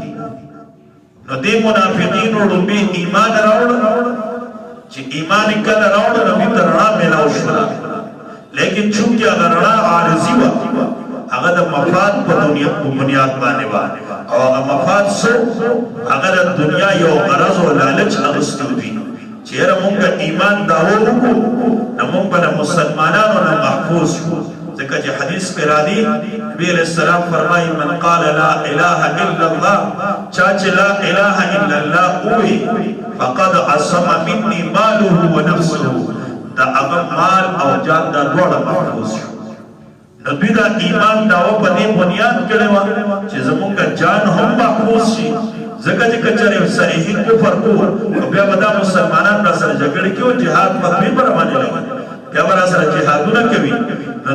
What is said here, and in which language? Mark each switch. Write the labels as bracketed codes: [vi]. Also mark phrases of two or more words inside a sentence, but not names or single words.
[ps] نو دې منافقینو لومبې ایمان راوړه، چې ایمان یې کله راوړه نو دوی ته رڼا میلاو شوله، لیکن چونکې هغه رڼا عارضي وه، هغه د مفاد په بنیاد باندې وه، او هغه مفاد څه؟ هغه د دنیا یو غرض او لالچ اخیستی وي چې یاره مونږ ایمان دعوه وکړو نو مونږ به د مسلمانانو نه محفوظ شو. ځکه چې حدیث کې راځي، نبي علیه السلام فرمایي [ar] من قال لا اله الا الله، [ps] چا چې [ar] لا اله الا الله ووایي فقد عصم مني ماله ونفسه، [ps] د هغه مال او جان دا دواړه محفوظ شو. نو دوی دا ایمان داوا په دې بنیاد کړی وه چې زمونږ جان هم محفوظ شي ځکه چې که چېرې صریحي کفر کوو نو بیا به دا مسلمانان را سره جګړې کوي او جهاد په خپل پر باندې لګي بیا به را سره جهادونه کوي نو